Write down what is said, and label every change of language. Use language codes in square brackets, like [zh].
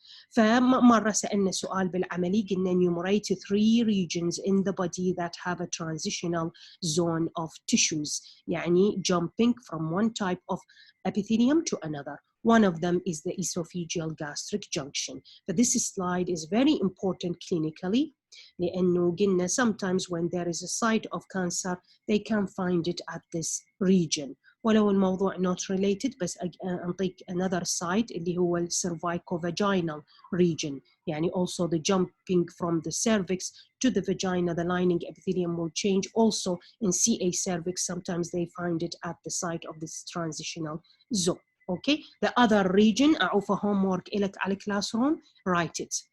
[ar] فمرة سألنا سؤال بالعملي قلنا [en] enumerate 3 regions in the body that have a transitional zone of tissues, [ar] يعني [en] jumping from one type of epithelium to another. One of them is the esophageal gastric junction. But this slide is very important clinically [ar] لأنه قلنا [en] sometimes when there is a site of cancer, they can find it at this region. [ar] ولو الموضوع [en] not related [ar] بس أنطيك [en] another site [ar] اللي هو ال cervicovaginal region. يعني [en] also the jumping from the cervix to the vagina, the lining epithelium will change. Also in CA cervix, sometimes they find it at the site of this transitional zone. Okay, the other region, [ar] أعوفة [en] homework [ar] إلك على [en] classroom, write it.